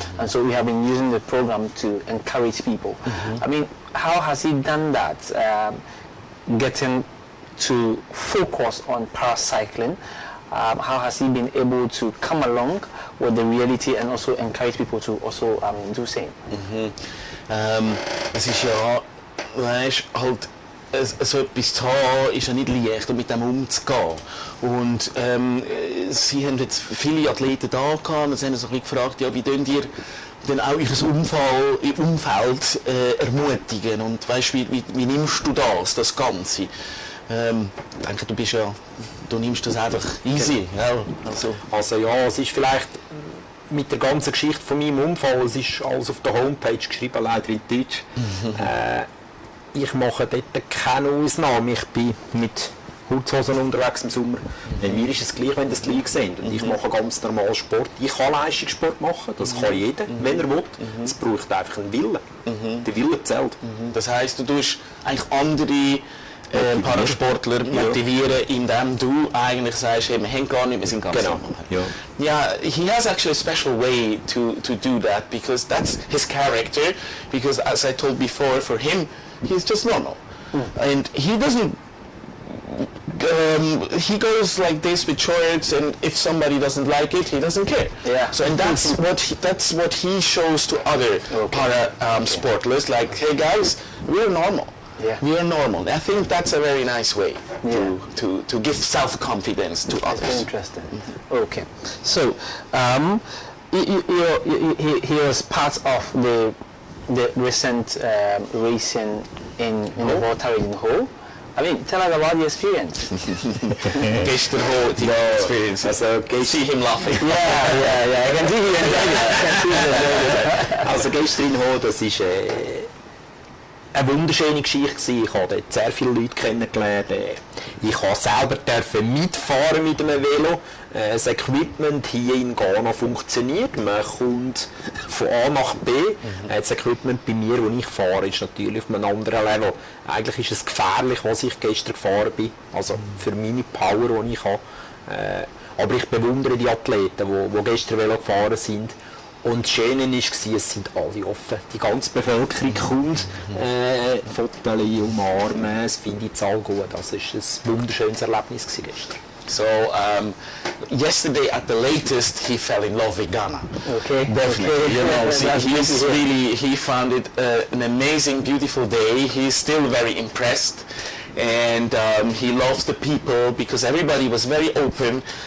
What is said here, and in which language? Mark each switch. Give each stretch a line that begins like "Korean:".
English: And so we have been using the program to encourage people. I mean, how has he done that? Getting to focus on paracycling. How has he been able to come along with the reality and also encourage people to also do same?
German: Es ist ja, weißt, halt so etwas zu haben, ist ja nicht leicht, um mit dem umzugehen. Und sie haben jetzt viele Athleten da gehabt und sie haben so ein bisschen gefragt, ja, wie könnt ihr dann auch ihr Umfeld ermutigen und weißt, wie nimmst du das Ganze? Ich denke, du nimmst das einfach easy. Ja, also ja, es ist vielleicht mit der ganzen Geschichte von meinem Unfall, es ist alles auf der Homepage geschrieben, leider in Deutsch. Ich mache dort keine Ausnahme, ich bin mit Kurzhosen unterwegs im Sommer. Mir ist es gleich, wenn das die Leute sehen. Und ich mache ganz normal Sport. Ich kann Leistungssport machen, das kann jeder, wenn er will. Es braucht einfach einen Willen. Der Wille zählt. Das heisst, du tust eigentlich andere Parasportler motivieren, indem du eigentlich sagst, hey, wir haben gar nicht, wir sind ganz normal.
English: Yeah, he has actually a special way to do that, because that's his character, because as I told before, for him, he's just normal. And he doesn't he goes like this with shorts, and if somebody doesn't like it, he doesn't care. Yeah. So and that's what he shows to other para sportlers. Like, hey guys, we're normal. Yeah. We are normal. I think that's a very nice way to give self-confidence to others. Interesting. Okay. So he was part of the recent racing in the water in Hull. I mean, tell us about the experience.
German: Gestern die experience. Also,
English: See him laughing. Yeah. I can see you enjoying it.
German: Also gestern in Ho, das ist eine wunderschöne Geschichte. Ich habe dort sehr viele Leute kennengelernt. Ich durfte selber mitfahren mit einem Velo. Das Equipment hier in Ghana funktioniert. Man kommt von A nach B. Das Equipment bei mir, wo ich fahre, ist natürlich auf einem anderen Level. Eigentlich ist es gefährlich, was ich gestern gefahren bin. Also für meine Power, die ich habe. Aber ich bewundere die Athleten, die gestern Velo gefahren sind. Und das Schöne war, es sind alle offen. Die ganze Bevölkerung kommt, Fotos umarmen, es finde ich all gut. Also es war ein wunderschönes Erlebnis gestern.
English: So yesterday at the latest he fell in love with Ghana. Okay. Definitely. You know, he found it an amazing, beautiful day. He's still very impressed, and he loves the people because everybody was very open.